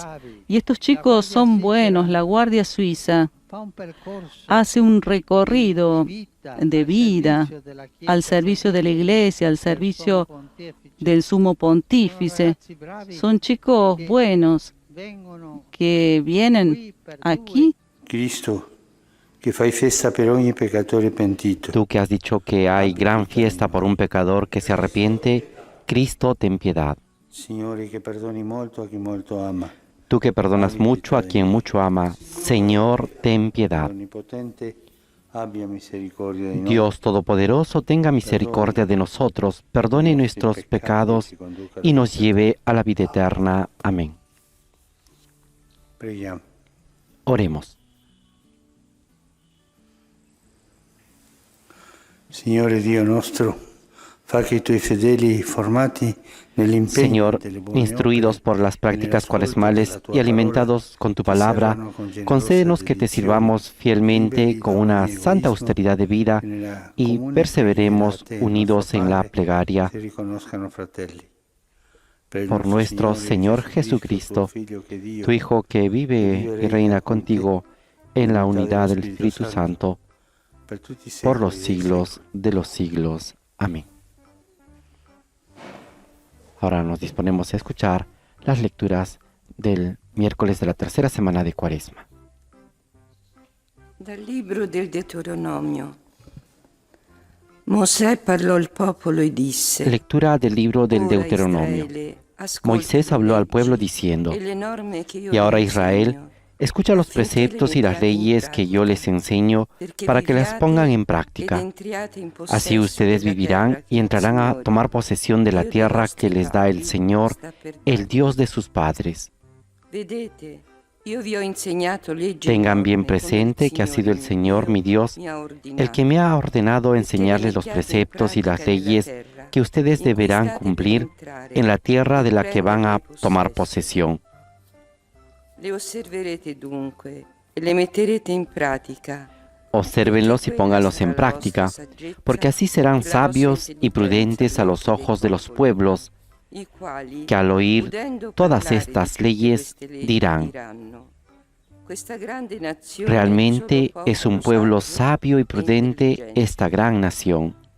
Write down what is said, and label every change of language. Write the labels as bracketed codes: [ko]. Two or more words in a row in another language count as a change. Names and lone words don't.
[es] Y estos chicos son buenos. La Guardia Suiza hace un recorrido de vida al servicio de la Iglesia, al servicio del Sumo Pontífice. Son chicos buenos que vienen aquí. [it] Cristo, que fai festa per ogni peccatore pentito. [es] Tú que has dicho que hay gran fiesta por un pecador que se arrepiente, Cristo, ten piedad. [it] Signore, que perdoni molto a chi molto ama. [es] Tú que perdonas mucho a quien mucho ama, Señor, ten piedad. Dios Todopoderoso, tenga misericordia de nosotros, perdone nuestros pecados y nos lleve a la vida eterna. Amén. Oremos. [it] Signore Dio nostro, fa che i tuoi fedeli formati [es] Señor, instruidos por las prácticas cuaresmales y alimentados con tu palabra, concédenos que te sirvamos fielmente con una santa austeridad de vida y perseveremos unidos en la plegaria. Por nuestro Señor Jesucristo, tu Hijo que vive y reina contigo en la unidad del Espíritu Santo, por los siglos de los siglos. Amén. Ahora nos disponemos a escuchar las lecturas del miércoles de la tercera semana de Cuaresma. [it] Dal libro del Deuteronomio. Mosè parlò al popolo e disse: [es] Lectura del libro del Deuteronomio. Moisés habló al pueblo diciendo: Y ahora Israel, escucha los preceptos y las leyes que yo les enseño para que las pongan en práctica. Así ustedes vivirán y entrarán a tomar posesión de la tierra que les da el Señor, el Dios de sus padres. Tengan bien presente que ha sido el Señor, mi Dios, el que me ha ordenado enseñarles los preceptos y las leyes que ustedes deberán cumplir en la tierra de la que van a tomar posesión. [it] Le osserverete dunque e le metterete in pratica. [es] Obsérvenlos y pónganlos en práctica, porque así serán sabios y prudentes a los ojos de los pueblos, que al oír todas estas leyes dirán: realmente es un pueblo sabio y prudente esta gran nación.